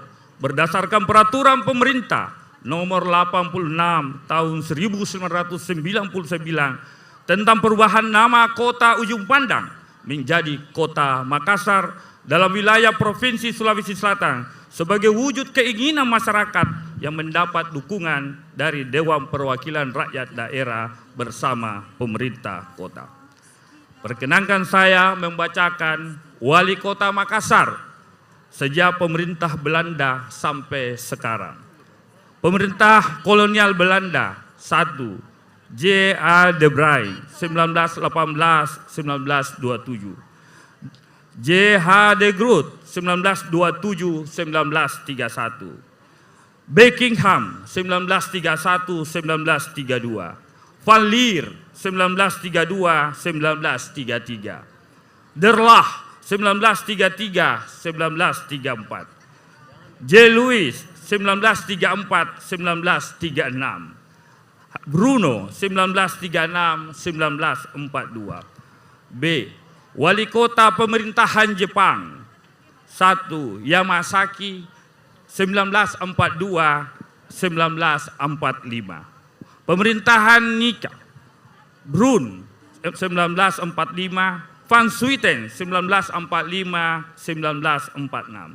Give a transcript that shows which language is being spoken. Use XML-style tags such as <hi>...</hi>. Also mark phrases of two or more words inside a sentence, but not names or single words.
<id>berdasarkan peraturan pemerintah nomor 86 tahun 1999 tentang perubahan nama kota Ujung Pandang menjadi Kota Makassar dalam wilayah Provinsi Sulawesi Selatan sebagai wujud keinginan masyarakat yang mendapat dukungan dari Dewan Perwakilan Rakyat Daerah bersama pemerintah kota. Perkenankan saya membacakan Wali Kota Makassar sejak pemerintah Belanda sampai sekarang. Pemerintah kolonial Belanda 1. J.A. de Bruyn 1918-1927. J.H. de Groot 1927-1931. Buckingham 1931-1932. Van Leer 1932-1933. Derlah 1933-1934. J. Louis 1934-1936. Bruno 1936-1942. B. Wali Kota Pemerintahan Jepang 1. Yamasaki 1942-1945. Pemerintahan Nika Brun 1945, Van Swieten 1945-1946.</id>